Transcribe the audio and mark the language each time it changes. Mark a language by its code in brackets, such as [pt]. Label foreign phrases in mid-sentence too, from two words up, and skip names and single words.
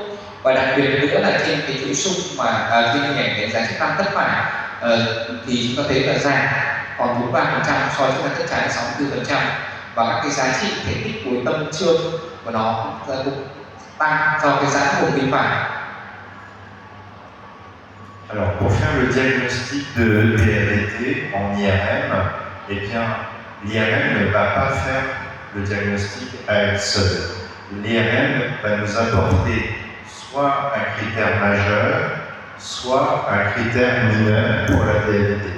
[vi] Và đặc biệt nữa là trên cái chuỗi xung mà trên hình ảnh đánh giá chức năng thất phải thì chúng ta thấy là giảm còn 43% so với chức năng thất trái là 64%, và các cái giá trị thể tích cuối tâm trương của nó cũng tăng do cái giãn vùng tim phải. [fr] Alors pour faire le diagnostic de DABT en IRM, eh bien l'IRM ne va pas faire le diagnostic à elle seule. L'IRM va nous apporter soit un critère majeur, soit un critère mineur pour la DABT.